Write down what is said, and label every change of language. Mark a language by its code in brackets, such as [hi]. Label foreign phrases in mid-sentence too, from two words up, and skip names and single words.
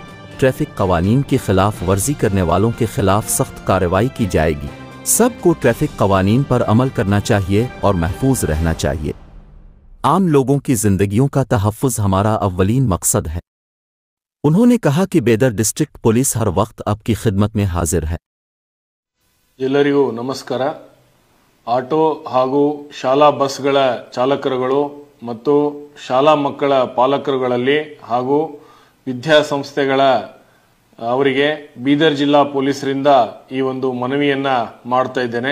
[ur] ٹریفک قوانین کی خلاف ورزی کرنے والوں کے خلاف سخت کارروائی کی جائے گی. سب کو ٹریفک قوانین پر عمل کرنا چاہیے اور محفوظ رہنا چاہیے. عام لوگوں کی زندگیوں کا تحفظ ہمارا اولین مقصد ہے. انہوں نے کہا کہ بیدر ڈسٹرکٹ پولیس ہر وقت آپ کی خدمت میں حاضر ہے. [kn] ಎಲ್ಲರಿಗೂ ನಮಸ್ಕಾರ। ಆಟೋ ಹಾಗೂ ಶಾಲಾ ಬಸ್ಗಳ ಚಾಲಕರುಗಳು ಮತ್ತು ಶಾಲಾ ಮಕ್ಕಳ ಪಾಲಕರುಗಳಲ್ಲಿ ಹಾಗೂ ವಿದ್ಯಾಸಂಸ್ಥೆಗಳ ಅವರಿಗೆ ಬೀದರ್ ಜಿಲ್ಲಾ ಪೊಲೀಸರಿಂದ ಈ ಒಂದು ಮನವಿಯನ್ನ ಮಾಡ್ತಾ ಇದ್ದೇನೆ।